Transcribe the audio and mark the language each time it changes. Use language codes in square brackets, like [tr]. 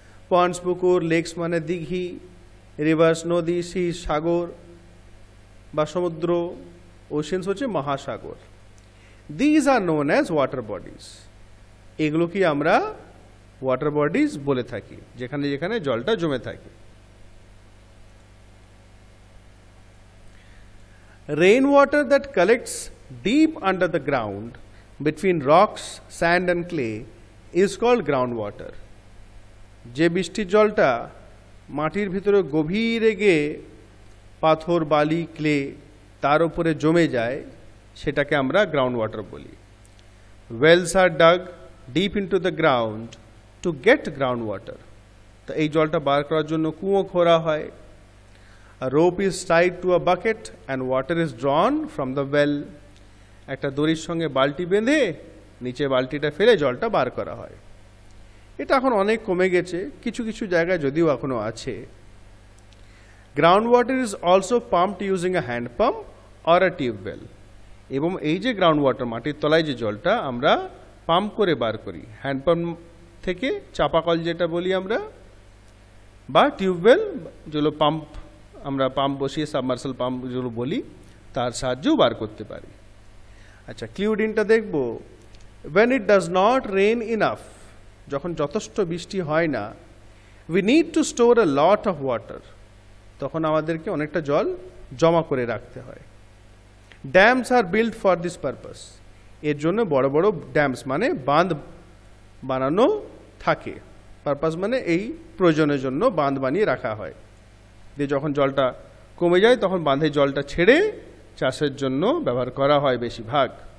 [bn] Ponds পুকুর, lakes মানে দিঘি, reverse নদী, সি সাগর বা সমুদ্র, ওশেন্স হচ্ছে মহাসাগর. [en] These are known as water bodies. [bn] এগুলোকে আমরা ওয়াটার বডিজ বলে থাকি, যেখানে যেখানে জলটা জমে থাকে. [en] Rainwater that collects deep under the ground between rocks, sand and clay is called groundwater. [bn] যে বৃষ্টির জলটা মাটির ভিতরে গভীরে গিয়ে পাথর, বালি, ক্লে তার উপরে জমে যায়, সেটাকে আমরা গ্রাউন্ড ওয়াটার বলি. [en] Wells are dug deep into the ground to get groundwater. [bn] তো এই জলটা বার করার জন্য কুয়ো খোঁড়া হয়. [en] A rope is tied to a bucket and water is drawn from the well. [bn] একটা দড়ির সঙ্গে বালতি বেঁধে নিচে বালতিটা ফেলে জলটা বার করা হয়. এটা এখন অনেক কমে গেছে, কিছু কিছু জায়গায় যদিও এখনো আছে. [en] Ground water is also pumped using a hand pump or a tubewell. [bn] এবং এই যে গ্রাউন্ড ওয়াটার, মাটির তলায় যে জলটা আমরা পাম্প করে বার করি, হ্যান্ড পাম্প থেকে, চাপাকল যেটা বলি আমরা, বা টিউবওয়েল যেগুলো পাম্প, আমরা পাম্প বসিয়ে সাবমার্সাল পাম্প যেগুলো বলি, তার সাহায্যেও বার করতে পারি. আচ্ছা, ক্লিউডিনটা দেখব. [en] when it does not rain enough, [bn] যখন যথেষ্ট বৃষ্টি হয় না, [en] we need to store a lot of water. [bn] তখন আমাদেরকে অনেকটা জল জমা করে রাখতে হয়. [en] dams are built for this purpose. [bn] এর জন্য বড় বড় ড্যামস মানে বাঁধ বানানো থাকে. পারপাস মানে এই প্রয়োজনের জন্য বাঁধ বানিয়ে রাখা হয়, দিয়ে যখন জলটা কমে যায় তখন বাঁধে জলটা ছেড়ে চাষের জন্য ব্যবহার করা হয় বেশিরভাগ.